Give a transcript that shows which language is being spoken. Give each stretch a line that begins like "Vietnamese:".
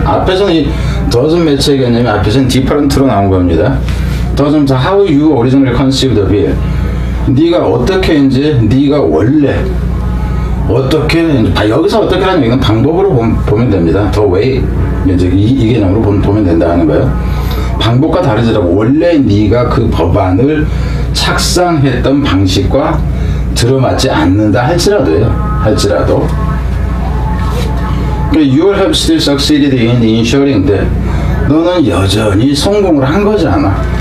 Korean: 앞에서는 이
English: doesn't match
Korean: 의 개념이 앞에서는 different로 나온 겁니다.
English: doesn't how you originally conceived of it.
Korean: 네가 어떻게 이제 네가 원래 어떻게 여기서 어떻게라는 얘기는 방법으로 보면 됩니다.
English: the way
Korean: 이제 이 개념으로 보면 된다 하는 거예요. 방법과 다르더라도 원래 네가 그 법안을 착상했던 방식과 들어맞지 않는다 할지라도
English: You have still succeeded in ensuring that
Korean: 너는 여전히 성공을 한 거잖아.